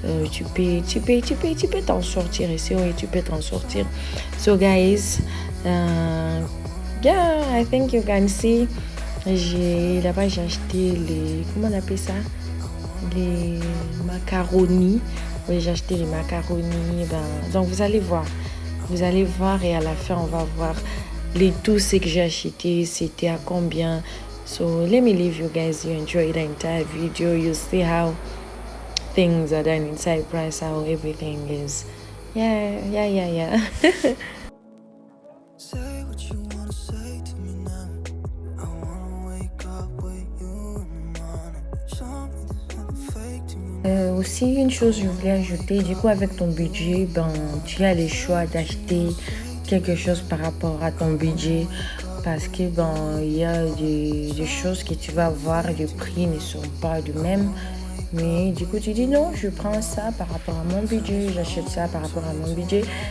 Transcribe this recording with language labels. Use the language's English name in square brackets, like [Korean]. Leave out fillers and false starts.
[French] Tu peux t'en sortir ici, oui, tu peux t'en sortir. [English] So guys, yeah, I think you can see. [French] Là-bas, j'ai acheté comment on appelle ça? Les macaronis. Oui, j'ai acheté les macaronis. Donc vous allez voir et à la fin, on va voir tout ce que j'ai acheté, c'était à combien. [English] So let me leave you guys. You enjoy the entire video. You see how things are done inside price, how everything is. Yeah. Say what you wanna say to me now. I wanna wake up with you in the morning. Show me there's nothing fake to me. [French] Aussi une chose je voulais ajouter, du coup avec ton budget, tu as le choix d'acheter quelque chose par rapport à ton budget. Parce que il y a des choses que tu vas voir, les prix ne sont pas les mêmes. Mais du coup, tu dis non, je prends ça par rapport à mon budget, j'achète ça par rapport à mon budget.